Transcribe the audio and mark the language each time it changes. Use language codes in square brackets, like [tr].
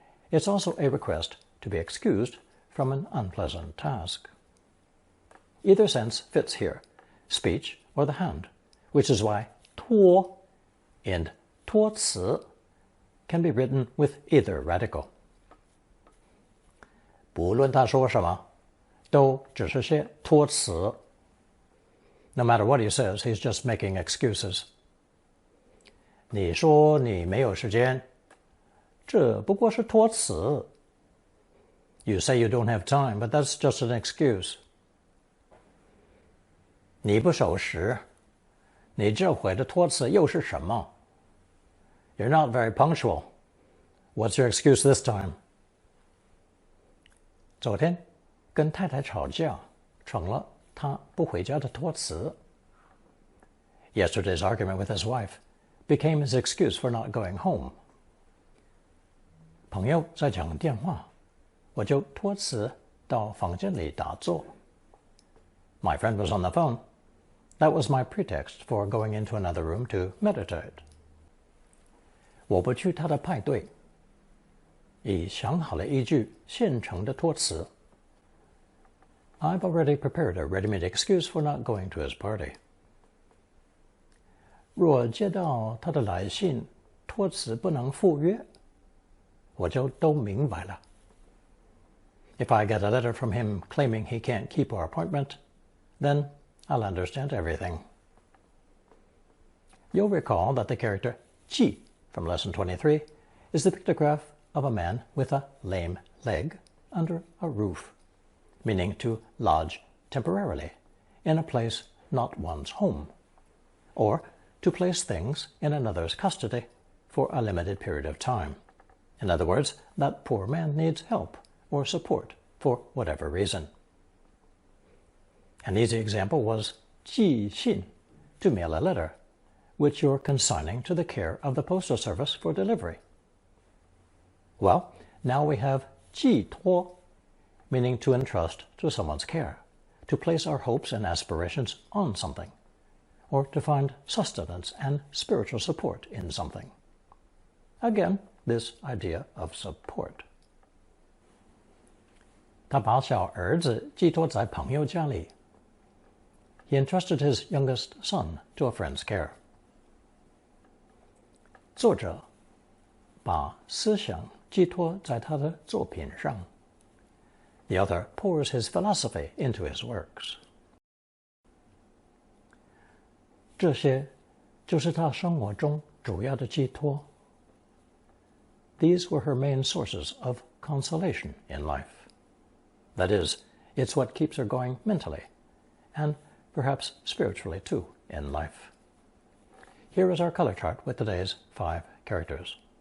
[en] It's also a request to be excused from an unpleasant task. Either sense fits here, speech or the hand, which is why 托 in 托辞 can be written with either radical. [zh] 不论他说什么，都只是些托辞。 [en] No matter what he says, he's just making excuses. [zh] 你说你没有时间，这不过是托辞。 [en] You say you don't have time, but that's just an excuse. [zh] 你不守时，你这回的托辞又是什么？ [en] You're not very punctual. What's your excuse this time? [zh] 昨天跟太太吵架，成了他不回家的托辞。 [en] Yesterday's argument with his wife became his excuse for not going home. [zh] 朋友在讲电话，我就托辞到房间里打坐。 [en] My friend was on the phone. That was my pretext for going into another room to meditate. [zh] 我不去他的派对，已想好了一句现成的托辞。 [en] I've already prepared a ready-made excuse for not going to his party. [zh] 若接到他的来信，托辞不能赴约，我就都明白了。 [en] If I get a letter from him claiming he can't keep our appointment, then I'll understand everything. You'll recall that the character 季 from lesson 23 is the pictograph of a man with a lame leg under a roof, meaning to lodge temporarily in a place not one's home, or to place things in another's custody for a limited period of time. In other words, that poor man needs help or support for whatever reason. An easy example was 寄信, to mail a letter, which you're consigning to the care of the postal service for delivery. Well, now we have 寄托, meaning to entrust to someone's care, to place our hopes and aspirations on something, or to find sustenance and spiritual support in something. Again, this idea of support. [zh] 他把小儿子寄托在朋友家里。 [en] He entrusted his youngest son to a friend's care. [zh] 作者把思想寄托在他的作品上。 [en] The author pours his philosophy into his works. [zh] 这些就是他生活中主要的寄托。 [en] These were her main sources of consolation in life. That is, it's what keeps her going mentally, and perhaps spiritually too, in life. Here is our color chart with today's 5 characters.